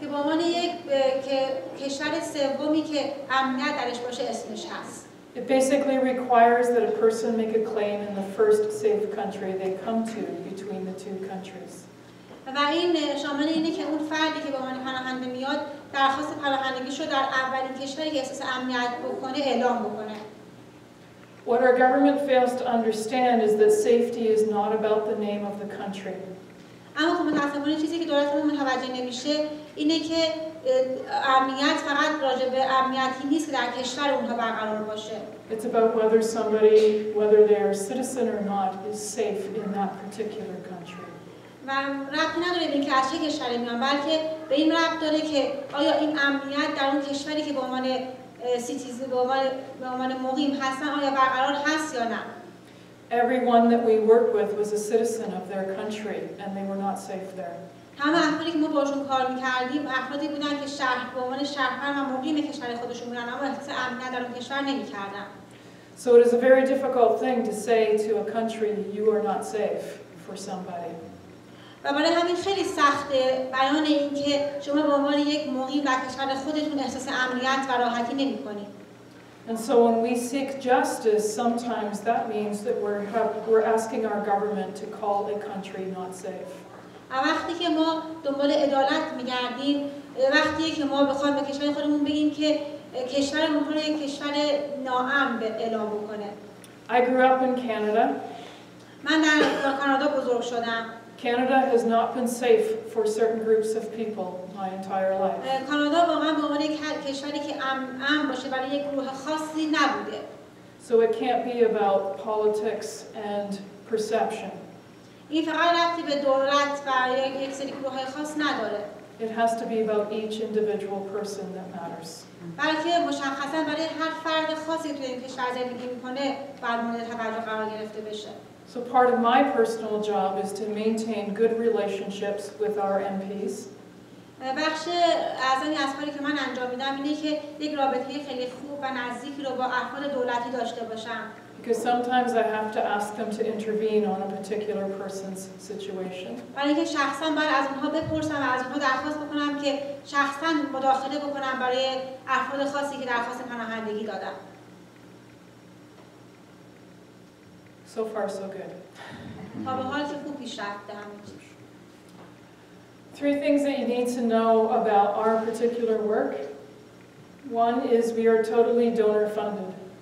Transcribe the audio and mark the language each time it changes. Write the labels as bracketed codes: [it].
[fa] که به عنوان یک کشور سومی که امنیت درش باشه اسمش هست. [en] It basically requires that a person make a claim in the first safe country they come to between the two countries. [fa] و این شامل اینه که اون فردی که به عنوان پناهنده میاد درخواست پناهندگیشو در اولین کشوری که احساس امنیت بکنه اعلام بکنه. [en] What our government fails to understand is that safety is not about the name of the country. [fa] اما خب متأسفانه چیزی که دولتمون متوجه نمیشه اینه که امنیت فقط راجع به امنیتی نیست که در کشور اونها برقرار باشه. [en] It's about whether they are a citizen or not, is safe in that particular country. [fa] و ربطی نداره به اینکه از چه کشوری میان، بلکه به این ربط داره که آیا این امنیت در اون کشوری که به عنوان سیتیزن به عنوان مقیم هستن آیا برقرار هست یا نه. [en] Everyone that we work with was a citizen of their country and they were not safe there. [fa] همه افرادی که ما باشون کار می‌کردیم افرادی بودن که به عنوان شهروند و مقیم کشور خودشون بودن اما احساس امنیت در اون کشور نمی‌کردن. [en] So it is a very difficult thing to say to a country you are not safe for somebody. [fa] و برای همین خیلی سخته بیان این که شما به عنوان یک مقیم در کشور خودتون احساس امنیت و راحتی نمی‌کنید. [en] And so when we seek justice, sometimes that means that we're asking our government to call a country not safe. [fa] وقتی که ما دنبال عدالت می‌گردیم، وقتی که ما بخوایم به کشور خودمون بگیم که کشور اونها رو یک کشور ناامن اعلام بکنه. [en] I grew up in Canada. [fa] من در کانادا بزرگ شدم. [en] Canada has not been safe for certain groups of people my entire life. [fa] کانادا واقعا به عنوان یک کشوری که امن باشه برای یک گروه خاصی نبوده. [en] So it can't be about politics and perception. [fa] این فقط ربطی به دولت و یک سری گروه‌های خاص نداره. [en] It has to be about each individual person that matters. [fa] بلکه مشخصا برای هر فرد خاصی توی این کشور زندگی میکنه باید مورد توجه قرار گرفته بشه. [en] So part of my personal job is to maintain good relationships with our MPs. [fa] بخش اعظمی از کاری که من انجام میدم اینه که یک رابطه خیلی خوب و نزدیکی رو با افراد دولتی داشته باشم. [en] Because sometimes I have to ask them to intervene on a particular person's situation. [fa] برای اینکه شخصا باید از اونها بپرسم و از اونها درخواست بکنم که شخصا مداخله بکنم برای افراد خاصی که درخواست پناهندگی دادن. [en] So far, so good. [fa] تا به حال که خوب پیش رفته همه چیز. [en] 3 things that you need to know about our particular work. One is we are totally donor funded.